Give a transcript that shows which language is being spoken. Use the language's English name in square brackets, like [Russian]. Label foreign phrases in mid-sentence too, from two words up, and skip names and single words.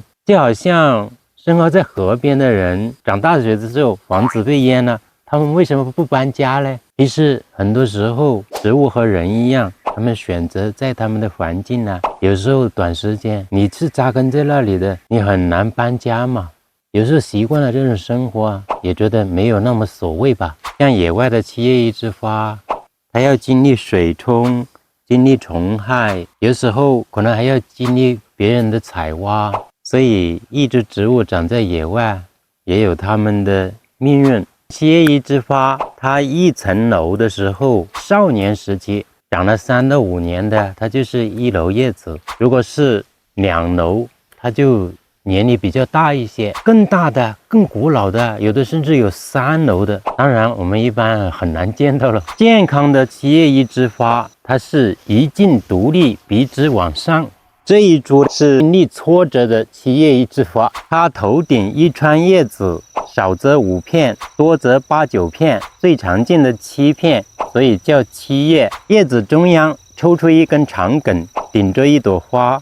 [Chinese] 就好像生活在河邊的人，漲大水的時候房子被淹了，他們為什麼不搬家呢？其實很多時候植物和人一樣，他們選擇在他們的環境呢，有時候短時間你是扎根在那裡的，你很難搬家嘛。有時候習慣了這種生活啊，也覺得沒有那麼所謂吧。像野外的七葉一枝花，它要經歷水沖，經歷蟲害，有時候可能還要經歷別人的採挖。所以一株植物長在野外也有它們的命運。七葉一枝花它1層樓的時候，少年時期長了3到5年的，它就是1樓葉子。如果是2樓，它就年齡比較大一些，更大的更古老的，有的甚至有3樓的。當然我們一般很難見到了。健康的七葉一枝花，它是一莖獨立，筆直往上。這一株是經歷挫折的七葉一枝花，它頭頂一串葉子，少則5片，多則8、9片，最常見的7片，所以叫七葉。葉子中央抽出一根長梗，頂着一朵花。